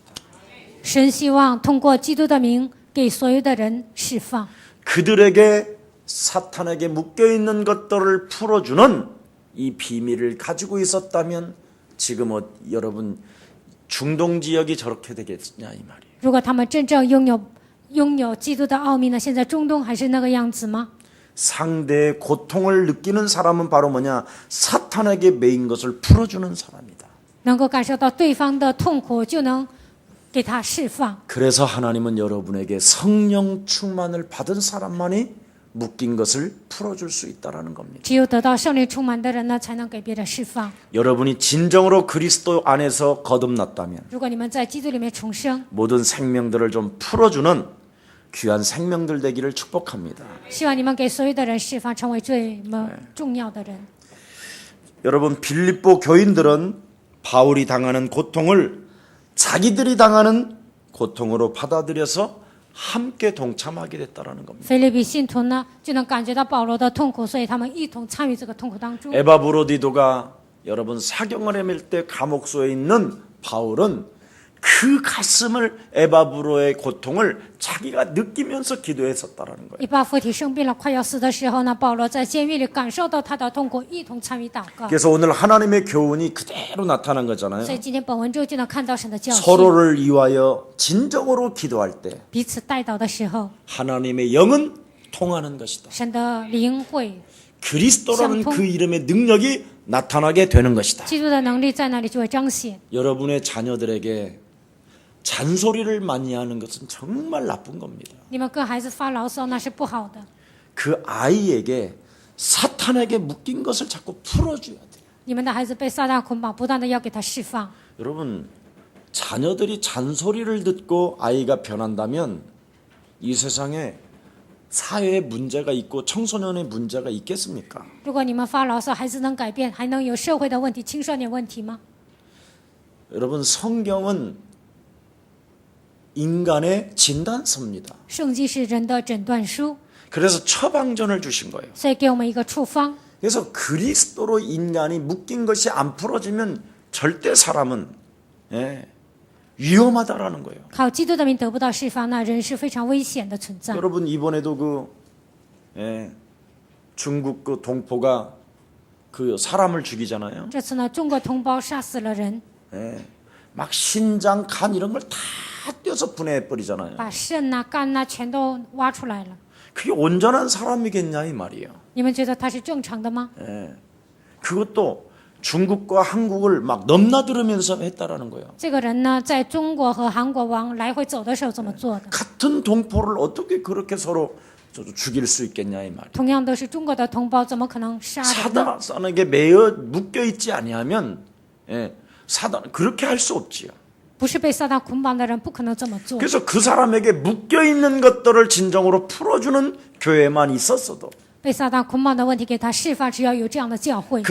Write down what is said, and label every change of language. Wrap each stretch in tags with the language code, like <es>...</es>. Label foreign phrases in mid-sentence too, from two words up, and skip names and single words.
<zh>神希望通过基督的名给所有的人释放，</zh> <ko>그들에게 사탄에게 묶여있는 것들을 풀어주는 이 비밀을 가지고 있었다면 지금 여러분 중동 지역이 저렇게 되겠냐 이 말이에요.</ko> <zh>如果他们真正拥有基督的奥秘呢？现在中东还是那个样子吗？</zh> <ko>상대의 고통을 느끼는 사람은 바로 뭐냐? 사탄에게 매인 것을 풀어주는 사람이다.</ko> <zh>能够感受到对方的痛苦，就能给他释放。</zh> <ko>그래서 하나님은 여러분에게 성령 충만을 받은 사람만이 묶인 것을 풀어줄 수 있다라는 겁니다.</ko> <zh>只有得到圣灵充满的人呢，才能给别人释放。</zh> <ko>여러분이 진정으로 그리스도 안에서 거듭났다면</ko> <zh>如果你们在基督里面重生，</zh> <ko>모든 생명들을 좀 풀어주는 귀한 생명들 되기를 축복합니다.</ko> <zh>希望你们给所有的人释放，成为最重要的人。</zh> <ko>여러분 빌립보 교인들은 바울이 당하는 고통을 자기들이 당하는 고통으로 받아들여서 함께 동참하게 됐다라는 겁니다.</ko> <zh>腓立比信徒呢，就能感觉到保罗的痛苦，所以他们一同参与这个痛苦当中。</zh> <ko>에바브로디도가 여러분 사경을 헤맬 때 감옥소에 있는 바울은 그 가슴을 에바브로의 고통을 자기가 느끼면서 기도했었다라는 거예요.</ko> <zh>以巴弗提生病了，快要死的时候呢，保罗在监狱里感受到他的痛苦，一同参与祷告。</zh> <ko>그래서 오늘 하나님의 교훈이 그대로 나타난 거잖아요.</ko> <zh>所以今天本文中就能看到神的教训。</zh> <ko>서로를 위하여 진정으로 기도할 때</ko> <zh>彼此代祷的时候，</zh> <ko>하나님의 영은 통하는 것이다.</ko> <zh>神的灵会，</zh> <ko>그리스도라는 그 이름의 능력이 나타나게 되는 것이다.</ko> <zh>基督的能力在那里就会彰显。</zh> <ko>여러분의 자녀들에게 잔소리를 많이 하는 것은 정말 나쁜 겁니다.</ko> <zh>你们跟孩子发牢骚那是不好的，</zh> <ko>그 아이에게 사탄에게 묶인 것을 자꾸 풀어줘야 돼요.</ko> <zh>你们的孩子被撒旦捆绑，不断的要给他释放。</zh> <ko>여러분 자녀들이 잔소리를 듣고 아이가 변한다면 이 세상에 사회에 문제가 있고 청소년의 문제가 있겠습니까?</ko> <zh>如果你们发牢骚，孩子能改变，还能有社会的问题、青少年问题吗？</zh> <ko>여러분 성경은 인간의 진단서입니다.</ko> <zh>圣经是人的诊断书，</zh> <ko>그래서 처방전을 주신 거예요.</ko> <zh>所以给我们一个处方。</zh> <ko>그래서 그리스도로 인간이 묶인 것이 안 풀어지면 절대 사람은 위험하다라는 거예요.</ko> <zh>靠基督的名得不到释放，那人是非常危险的存在。</zh> <ko>여러분 이번에도 중국 그 동포가 그 사람을 죽이잖아요.</ko> <zh>这次呢，中国同胞杀死了人，</zh> <ko>막 신장, 간 이런 걸 다 떼어서 분해해 버리잖아요.</ko> <zh>把肾呐、肝呐全都挖出来了。</zh> <ko>그게 온전한 사람이겠냐 이 말이에요.</ko> <zh>你们觉得他是正常的吗？</zh> <ko>그것도 중국과 한국을 막 넘나들으면서 했다라는 거예요.</ko> <zh>这个人呢，在中国和韩国往来回走的时候这么做的。</zh> <ko>같은 동포를 어떻게 그렇게 서로 죽일 수 있겠냐 이 말이에요.</ko> <zh>同样都是中国的同胞，怎么可能杀人呢？</zh> <ko>사단에게 매여 묶여 있지 아니하면 사단 그렇게 할 수 없지요.</ko> <zh>不是被撒旦捆绑的人，不可能这么做。</zh> <ko>그래서 그 사람에게 묶여 있는 것들을 진정으로 풀어주는 교회만 있었어도</ko> <zh>被撒旦捆绑的问题给他释放，只要有这样的教会。</zh>